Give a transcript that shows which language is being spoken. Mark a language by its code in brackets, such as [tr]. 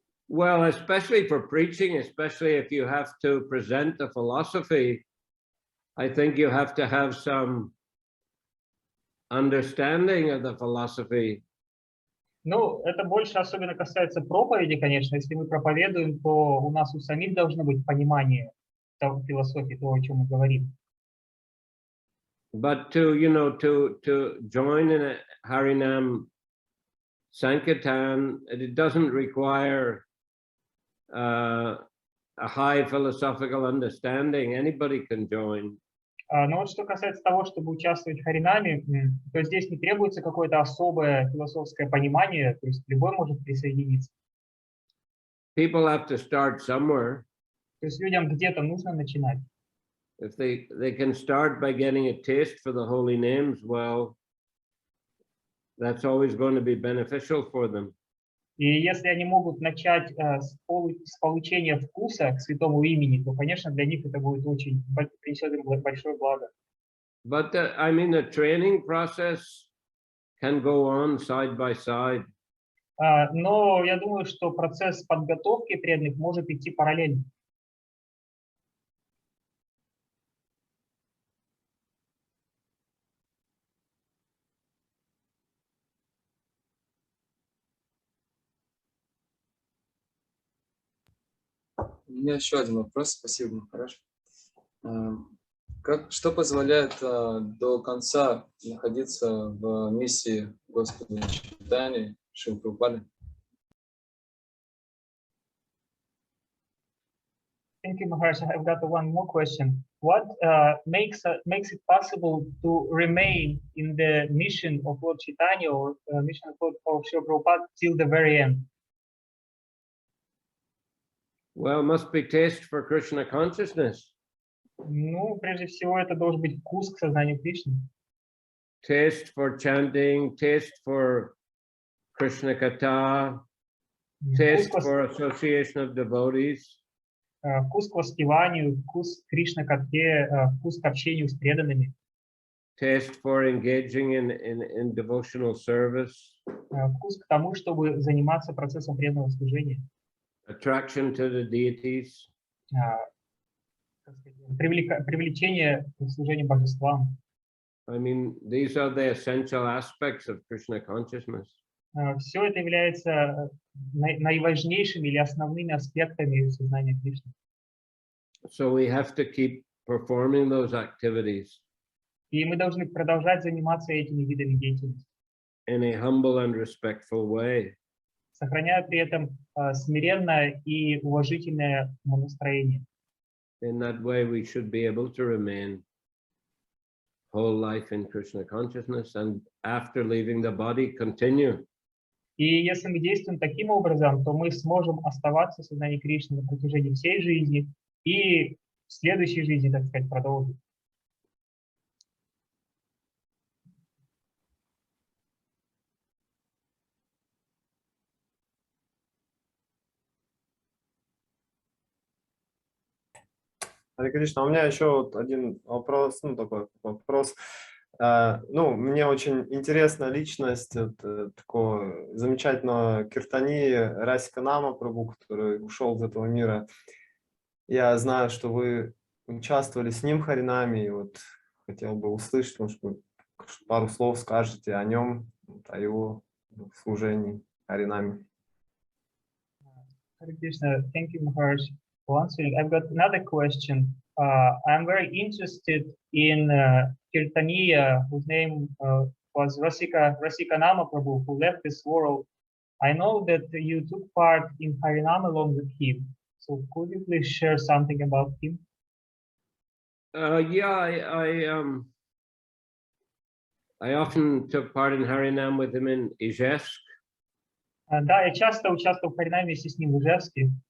[en] Well, especially for preaching, especially if you have to present a philosophy, I think you have to have some understanding of the philosophy. [ru] Ну, это больше особенно касается проповеди, конечно. Если мы проповедуем, то у нас у самих должно быть понимание философии, того, о чем мы говорим. [en] But to join in a Harinam Sankirtan, it doesn't require a high philosophical understanding. Anybody can join. [ru] Но вот что касается того, чтобы участвовать в Харинаме, то здесь не требуется какое-то особое философское понимание, то есть любой может присоединиться. [en] People have to start somewhere. [ru] То есть людям где-то нужно начинать. [en] If they can start by getting a taste for the holy names, well, that's always going to be beneficial for them. [ru] И если они могут начать с получения вкуса к святому имени, то, конечно, для них это будет очень, принесет им большое благо. [en] But I mean, the training process can go on side by side. [ru] Но я думаю, что процесс подготовки преданных может идти параллельно. У меня еще один вопрос, спасибо, хорошо. Что позволяет до конца находиться в миссии Господа Чайтаньи, Шрилы Прабхупады? [en] Thank you, Maharaj. I've got one more question. What makes it possible to remain in the mission of Lord Chaitanya or mission of Srila Prabhupada till the very end? Well, must be taste for Krishna consciousness. [ru] Ну, прежде всего, это должен быть вкус к сознанию Кришны. [en] Taste for chanting, taste for Krishna Katha, taste for association of devotees. [ru] Вкус к воспеванию, вкус к Кришна-катхе, вкус к общению с преданными. [en] Taste for engaging in devotional service. [ru] Вкус к тому, чтобы заниматься процессом преданного служения. [en] Attraction to the deities. [ru] Привлечение к служению божествам. [en] I mean, these are the essential aspects of Krishna consciousness. [ru] Все это является наиважнейшими или основными аспектами сознания Кришны. [en] So we have to keep performing those activities. [ru] И мы должны продолжать заниматься этими видами деятельности. [en] In a humble and respectful way. [ru] Сохраняя при этом смиренное и уважительное настроение. [en] In that way, we should be able to remain whole life in Krishna consciousness, and after leaving the body, continue. [ru] И если мы действуем таким образом, то мы сможем оставаться в сознании Кришны на протяжении всей жизни и в следующей жизни, так сказать, продолжить. Харе Кришна, у меня еще вот один вопрос, ну такой вопрос. Ну, мне очень интересна личность такого замечательного киртани Расиканама Прабху, который ушел из этого мира. Я знаю, что вы участвовали с ним в Харинаме, и вот хотел бы услышать, может быть, пару слов скажете о нем, о его служении Харинаме. [en] Hare Krishna, thank you, Maharaj, for answering. I've got another question. I'm very interested in Kirtaniya, whose name was Rasikanama Prabhu, who left this world. I know that you took part in Harinam along with him. So could you please share something about him? Yeah, I often took part in Harinam with him in Ijevsk. [ru] Да, я часто участвовал в Харинаме вместе с ним в Ижевске.